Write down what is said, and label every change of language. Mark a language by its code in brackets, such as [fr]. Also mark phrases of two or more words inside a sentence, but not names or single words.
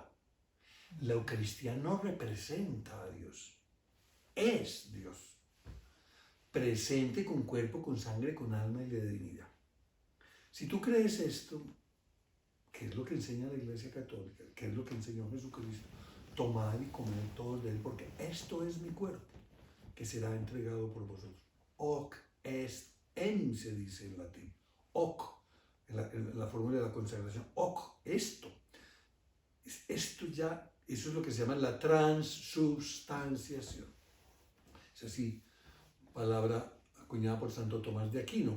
[es] La Eucaristía no representa a Dios, es Dios, presente con cuerpo, con sangre, con alma y de divinidad. Si tú crees esto, que es lo que enseña la Iglesia Católica, que es lo que enseñó Jesucristo, tomad y comed todos de él, porque esto es mi cuerpo, que será entregado por vosotros. [la] Hoc est enim, [es] se dice en latín. Hoc, en la fórmula de la consagración. Hoc, esto. Esto ya, eso es lo que se llama la transubstanciación. Es así, palabra acuñada por Santo Tomás de Aquino.